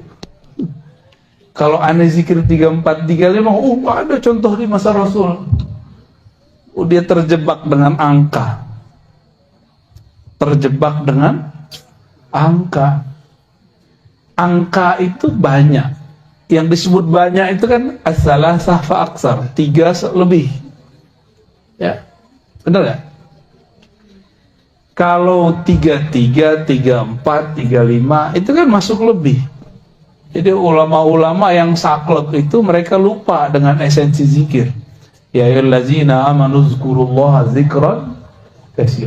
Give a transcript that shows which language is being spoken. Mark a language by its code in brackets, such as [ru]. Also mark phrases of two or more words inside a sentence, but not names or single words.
[id] Kalau aneh zikir 34, 35, oh ada contoh di masa Rasul. Oh, dia terjebak dengan angka. Terjebak dengan angka. Angka itu banyak. Yang disebut banyak itu kan [ar] الثلاثة فأكثر, [id] 3 lebih. Ya. Benar nggak? Kalau 33, 34, 35 itu kan masuk lebih. Jadi ulama-ulama yang saklek itu mereka lupa dengan esensi zikir. [ar] يا أيها الذين آمنوا اذكروا الله ذكرا كثيرا.